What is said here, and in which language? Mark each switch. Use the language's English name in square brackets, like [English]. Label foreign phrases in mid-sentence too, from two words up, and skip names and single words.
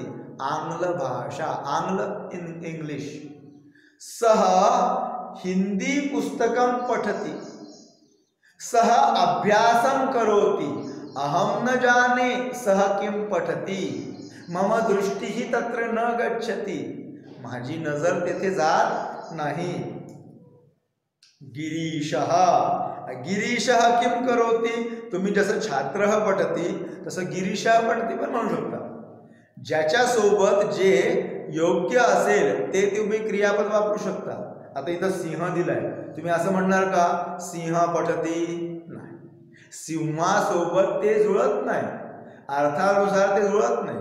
[Sanskrit] आंग्लभाषा, आंग्ल [English] in English. [Sanskrit] सः हिंदी पुस्तकं पठति. सः अभ्यासं करोति. अहं न जाने सः किं पठति. मम दृष्टिः तत्र न गच्छति. [Marathi] माझी नजर तेथे जात नाही. [Sanskrit] गिरीशः, गिरीशः किं करोति? [Marathi] तुम्ही जसं [Sanskrit] छात्रः पठति [Marathi] तसं [Sanskrit] गिरीशः पठति [Marathi] पण म्हणू शकता. ज्याच्या सोबत जे योग्य असेल ते तुम्ही क्रियापद वापरू शकता. आता इथं सिंह दिलाय, तुम्ही असं म्हणणार का [Sanskrit] सिंह पठति? [Marathi] नाही, सिंहासोबत ते जुळत नाही, अर्थानुसार ते जुळत नाही.